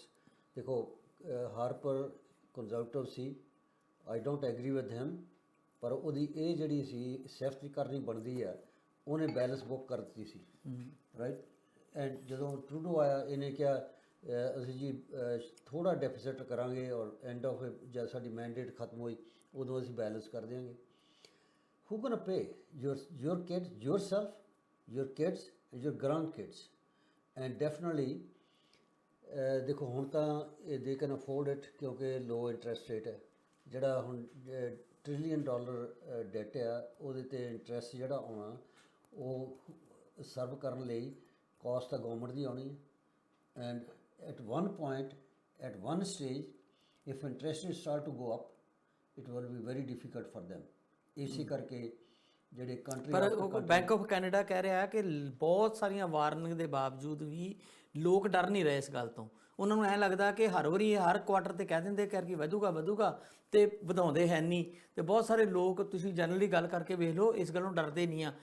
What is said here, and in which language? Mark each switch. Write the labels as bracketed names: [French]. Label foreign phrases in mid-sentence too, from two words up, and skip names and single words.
[Punjabi] ਦੇਖੋ, ਹਾਰਪਰ ਕੰਜ਼ਰਵੇਟਿਵ ਸੀ, [English] I don't agree with him, [Punjabi] ਪਰ ਉਹਦੀ ਇਹ ਜਿਹੜੀ ਸੀ ਸੇਫਟੀ ਕਰਨੀ ਬਣਦੀ ਆ, ਉਹਨੇ [English] balance book [Punjabi] ਕਰ ਦਿੱਤੀ ਸੀ, ਰਾਈਟ। ਐਂਡ ਜਦੋਂ ਟਰੂਡੋ ਆਇਆ, ਇਹਨੇ ਕਿਹਾ ਅਸੀਂ ਜੀ ਥੋੜ੍ਹਾ ਡੈਫੀਸਿਟ ਕਰਾਂਗੇ, ਔਰ [English] end of [Punjabi] ਜਦ ਸਾਡੀ ਮੈਂਡੇਟ ਖਤਮ ਹੋਈ ਉਦੋਂ ਅਸੀਂ ਬੈਲੈਂਸ ਕਰ ਦਿਆਂਗੇ। [English] who can pay? your kids, yourself, your kids and your grandkids। and definitely [Punjabi] ਦੇਖੋ ਹੁਣ ਤਾਂ [English] they can afford it, [Punjabi] ਕਿਉਂਕਿ [English] low interest rate [Punjabi] ਹੈ। ਜਿਹੜਾ ਹੁਣ $1 [English] trillion debt [Punjabi] ਆ, ਉਹਦੇ 'ਤੇ ਇੰਟਰਸਟ ਜਿਹੜਾ ਆਉਣਾ, ਉਹ ਸਰਵ ਕਰਨ ਲਈ ਕਾਸਟ ਤਾਂ ਗਵਰਨਮੈਂਟ ਦੀ ਆਉਣੀ ਹੈ। [English] ਐਂਡ at one point, at one stage, if interest rates start to go up, it will be very difficult for them। [Punjabi] ਇਸੇ ਕਰਕੇ ਜਿਹੜੇ ਕੰਟਰੀ, ਪਰ ਬੈਂਕ ਆਫ ਕੈਨੇਡਾ ਕਹਿ ਰਿਹਾ ਕਿ ਬਹੁਤ ਸਾਰੀਆਂ ਵਾਰਨਿੰਗ ਦੇ ਬਾਵਜੂਦ ਵੀ ਲੋਕ ਡਰ ਨਹੀਂ ਰਹੇ ਇਸ ਗੱਲ ਤੋਂ। ਉਹਨਾਂ ਨੂੰ ਐਂ ਲੱਗਦਾ ਕਿ ਹਰ ਵਾਰੀ ਹਰ ਕੁਆਟਰ ਤੇ ਕਹਿ ਦਿੰਦੇ ਕਿ ਵਧੂਗਾ ਤੇ ਵਧਾਉਂਦੇ ਹੈ ਨਹੀਂ। ਤੇ ਬਹੁਤ ਸਾਰੇ ਲੋਕ, ਤੁਸੀਂ ਜਨਰਲੀ ਗੱਲ ਕਰਕੇ ਵੇਖ ਲਓ, ਇਸ ਗੱਲੋਂ ਡਰਦੇ ਨਹੀਂ ਆ।